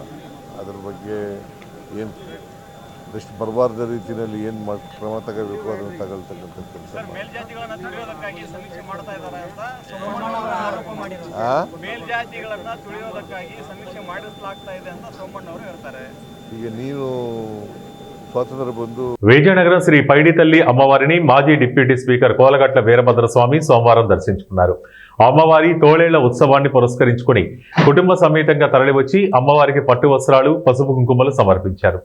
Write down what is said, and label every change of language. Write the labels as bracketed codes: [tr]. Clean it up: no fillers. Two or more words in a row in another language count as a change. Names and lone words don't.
[kn] ಅದ್ರ ಬಗ್ಗೆ ಏನು ಟೆಸ್ಟ್ ಬರಬಾರ್ದ ರೀತಿಯಲ್ಲಿ ಏನು ಕ್ರಮ ತಗೋಬೇಕು ಅದನ್ನು ತಗೊಳ್ತಕ್ಕಂಥ ಕೆಲಸ ಮೇಲ್ಜಾತಿಗಳನ್ನ ತುಳಿಯೋದಕ್ಕಾಗಿ ಸಮೀಕ್ಷೆ ಮಾಡ್ತಾ ಇದ್ದಾರೆ ಅಂತ ಸೋಮಣ್ಣವರು ಆರೋಪ ಮಾಡಿದ್ದಾರೆ. ಮೇಲ್ಜಾತಿಗಳನ್ನ ತುಳಿಯೋದಕ್ಕಾಗಿ ಸಮೀಕ್ಷೆ ಮಾಡಿಸಲಾಗ್ತಾ ಇದೆ ಅಂತ ಸೋಮಣ್ಣವರು ಹೇಳ್ತಾರೆ. ಈಗ ನೀನು [te] స్వాతంత్ర బంధు విజయనగరం శ్రీ పైడితల్లి అమ్మవారిని మాజీ డిప్యూటీ స్పీకర్ కోలగట్ల వీరభద్రస్వామి సోమవారం దర్శించుకున్నారు. అమ్మవారి తోళేళ్ల ఉత్సవాన్ని పురస్కరించుకుని కుటుంబ సమేతంగా తరలివచ్చి అమ్మవారికి పట్టు వస్త్రాలు పసుపు కుంకుమలు సమర్పించారు.